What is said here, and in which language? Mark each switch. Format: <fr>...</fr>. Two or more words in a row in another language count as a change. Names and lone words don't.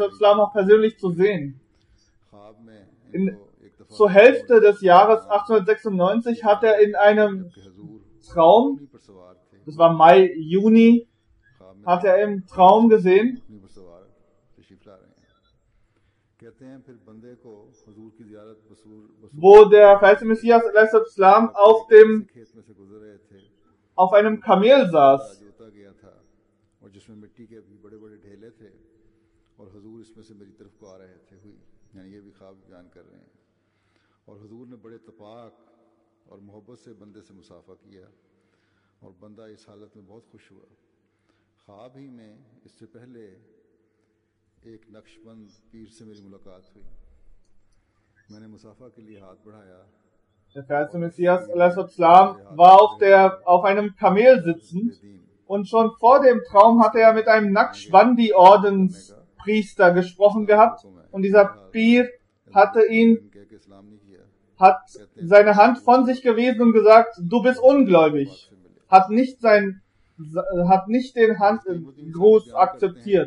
<de>auch persönlich zu sehen. Zur Hälfte des Jahres 1896 hat er in einem Traum, das war Mai, Juni, hat er im Traum gesehen, wo der verheißene Messias a.s. auf einem Kamel saß.</de> <ur>اور حضور نے بڑے تپاک اور محبت سے بندے سے مصافحہ کیا اور بندہ اس حالت میں بہت خوش ہوا. خواب ہی میں اس سے پہلے ایک نقشبند پیر سے میری ملاقات ہوئی. میں نے مصافحہ کے لیے ہاتھ بڑھایا.</ur> <de>Der verheißene Messias al-Islam war auf einem Kamel sitzend und schon vor dem Traum hatte er mit einem Naqshbandi-Ordenspriester gesprochen gehabt und dieser Pir hatte seine Hand von sich gewiesen und gesagt, du bist ungläubig, hat nicht den Handgruß akzeptiert.</de>